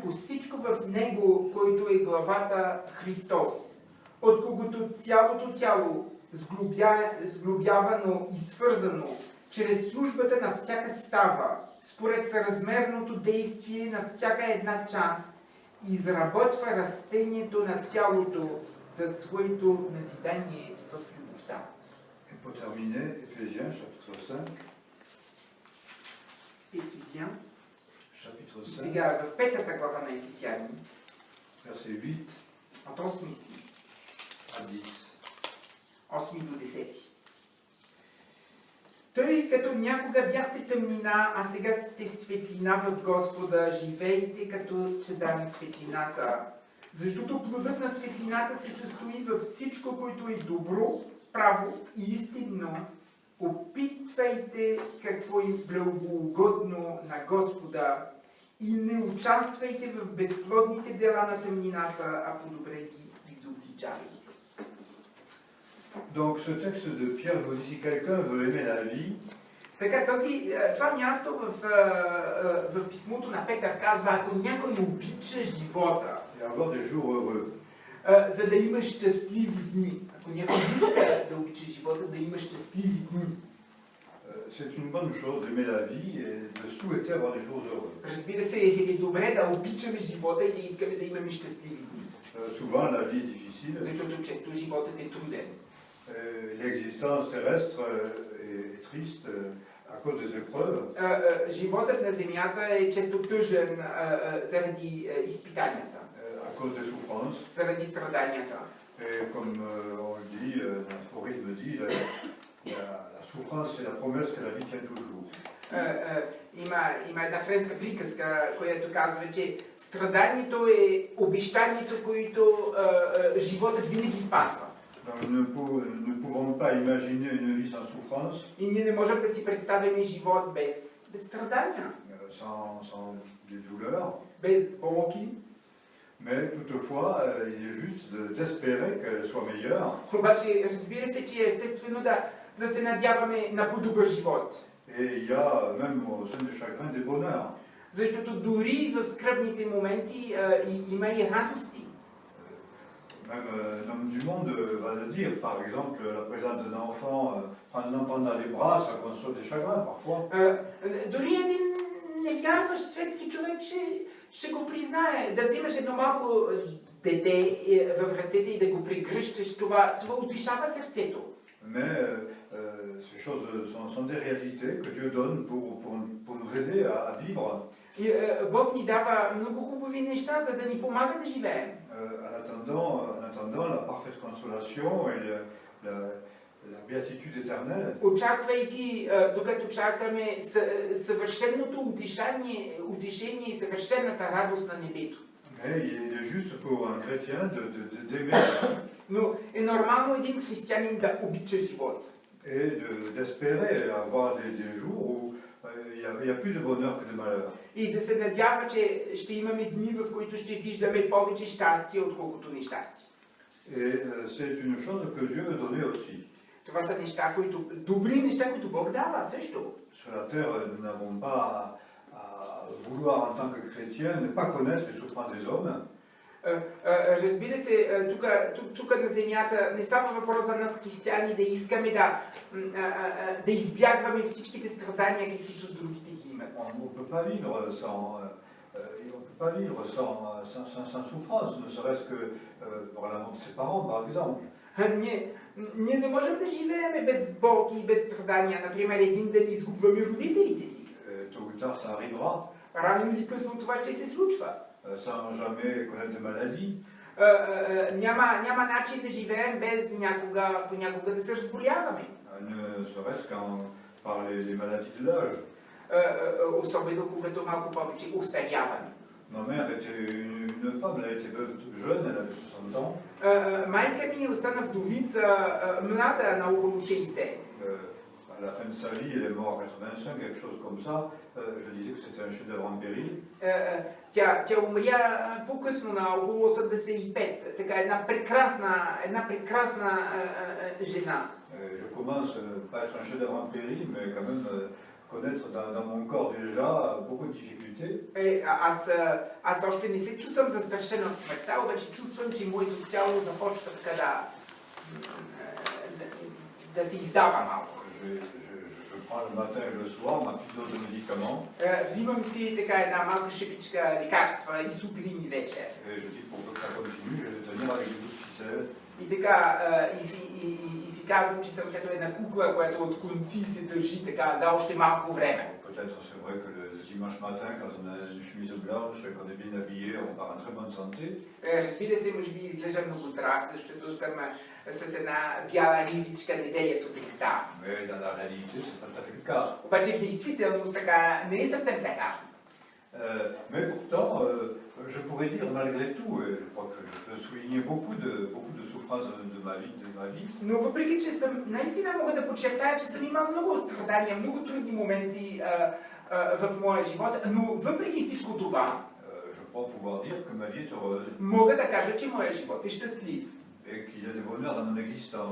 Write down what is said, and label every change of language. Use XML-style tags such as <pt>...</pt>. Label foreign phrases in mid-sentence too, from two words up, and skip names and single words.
<bg>по всичко в Него, който е главата Христос, от когото цялото тяло, сглобявано и свързано, чрез службата на всяка става, според съразмерното действие на всяка една част, изработва растението на тялото за своето назидание в любовта.</bg> <fr>Et pour terminer, Éphésiens, chapitre 5.</fr> <bg>Ефесян.</bg> <fr>Chapitre</fr> <bg>И 5, сега в 5 глава на Ефесяни,</bg> <fr>verset 8</fr> <bg>от 8 стих,</bg> <fr>à 10.</fr> <bg>8 до 10. Тъй като някога бяхте тъмнина, а сега сте светлина в Господа, живейте като чеда на светлината. Защото плодът на светлината се състои във всичко, което е добро, право и истинно. Опитвайте какво е благоугодно на Господа и не участвайте в безплодните дела на тъмнината, а по-добре ги изобличавайте.</bg> <fr>Donc ce texte de Pierre nous dit: si quelqu'un veut aimer la vie,</fr> <bg>Така, това място в писмото на Петър казва: ако някой обича живота,</bg> <fr>et avoir des jours heureux,</fr> <bg>за да има щастливи дни, ако някой иска да обича живота, да има щастливи дни,</bg> <fr>c'est une bonne chose d'aimer la vie et de souhaiter avoir des jours heureux.</fr> <bg>разбира се, е добре да обичаме живота и да искаме да имаме щастливи дни.</bg> <fr>Souvent la vie est difficile,</fr> <bg>Защото често животът е труден.</bg> <fr>l'existence terrestre est triste, à cause des épreuves.</fr> <bg>Животът на земята е често тъжен заради изпитанията,</bg> <fr>À cause des souffrances.</fr> <bg>заради страданията.</bg> <fr>Et comme on le dit, l'aphorisme dit, la souffrance c'est la promesse que la vie tient toujours.</fr> <bg>Има една френска приказка, която казва, че страданието е обещанието, което животът винаги спазва.</bg> <fr>Donc, nous ne pouvons pas imaginer une vie sans souffrance,</fr> <bg>И ние не можем да си представим живот без страдания,</bg> <fr>sans des douleurs,</fr> <bg>без болки.</bg> <fr>mais toutefois, il est juste d'espérer qu'elle soit meilleure.</fr> <bg>Обаче, разбира се, че е естествено да се надяваме на по-добър живот.</bg> <fr>Et il y a même au sein du chagrin des bonheurs.</fr> <bg>Защото дори в скръбните моменти има и радости.</bg> <fr>Même un homme du monde va le dire, par exemple, la présence d'un enfant, prendre un enfant dans les bras, ça console des chagrins parfois.</fr> <bg>Дори един невярващ светски човек ще го признае. Да взимаш едно малко дете в ръцете и да го прегръщаш, това утешава сърцето.</bg> <fr>Mais ces choses sont des réalités que Dieu donne pour nous aider à vivre.</fr> <bg>И Бог ни дава много хубави неща, за да ни помага да живеем.</bg> <fr>En attendant la parfaite consolation et la béatitude éternelle.</fr> <bg>Очаквайки, докато чакаме съвършеното утешение и съвършената радост на небето.</bg> <fr>Mais il est juste pour un chrétien d'aimer.</fr> <bg>Но е нормално един християнин да обича живот.</bg> <fr>Et d'espérer avoir des jours où il y a plus de bonheur que de malheur.</fr> <bg>И да се надява, че ще имаме дни, в които ще виждаме повече щастие, отколкото нещастие.</bg> <fr>Et c'est une chose que Dieu veut donner aussi.</fr> <bg>Това са неща, добри неща, които Бог дава също.</bg> <fr>Sur la terre, nous n'avons pas à vouloir en tant que chrétien ne pas connaître les souffrances des hommes.</fr> <bg>Разбира се, тук на земята не става въпрос за нас християни да искаме да избягваме всичките страдания, каквито другите ги имат.</bg> <fr>On ne peut pas vivre sans souffrance, ne serait-ce que pour la mort de ses parents, par exemple.</fr> <bg>Ние не можем да живеем без болки и без страдания. Например, един ден изгубваме родителите си.</bg> <fr>Tôt ou tard, ça arrivera.</fr> <bg>Рано или късно това ще се случва.</bg> <fr>Sans jamais connaître de maladie.</fr> <bg>Няма начин да живеем без понякога да се разболяваме.</bg> <fr>Ne serait-ce qu'en par les maladies de l'âge.</fr> <bg>Особено когато малко повече устаряваме.</bg> <fr>Ma mère était une femme, elle a été veuve jeune, elle avait 60 ans.</fr> <bg>Майка ми остана вдовица млада, на около 60.</bg> <fr>À la fin de sa vie, elle est morte à 85, quelque chose comme ça. Je disais que c'était un chef-d'œuvre en péril.</fr> <bg>Тя умря по-късно на около 85. Така една прекрасна жена.</bg> <fr>Je commence pas à être un chef-d'œuvre en péril, mais quand même connaître dans mon corps déjà beaucoup de difficultés.</fr> <bg>Аз още не се чувствам застрашен от смъртта, обаче чувствам, че моето тяло започва така да се издава малко.</bg> <fr>Je prends le matin et le soir ma petite dose de médicaments.</fr> <bg>Взимам си така една малка шипичка лекарства и сутрин и вечер.</bg> <fr>Et je dis pour que ça continue, je vais tenir avec des bouts de ficelle.</fr> <bg>И така, и си казвам, че съм като една кукла, която от конци се държи така за още малко време.</bg> <fr>Peut-être c'est vrai que le dimanche matin, quand on a une chemise blanche et qu'on est bien habillé, on part en très bonne santé.</fr> <bg>Разбира се, може би изглежда много здрав, защото съм с една бяла ризичка неделя сутринта.</bg> <fr>Mais dans la réalité, c'est pas tout à fait le cas.</fr> <bg>Обаче в действителност така не е съвсем така.</bg> <fr>Mais pourtant, je pourrais dire malgré tout, et je crois que je peux souligner beaucoup de souffrances de ma vie.</fr> <bg>Но въпреки, че наистина мога да подчертая, че съм имал много страдания, много трудни моменти в моя живот, но въпреки всичко това,</bg> <fr>je crois pouvoir dire que ma vie est heureuse.</fr> <bg>Мога да кажа, че моя живот е щастлив.</bg> <fr>Et qu'il y a des bonheurs dans mon existence.</fr>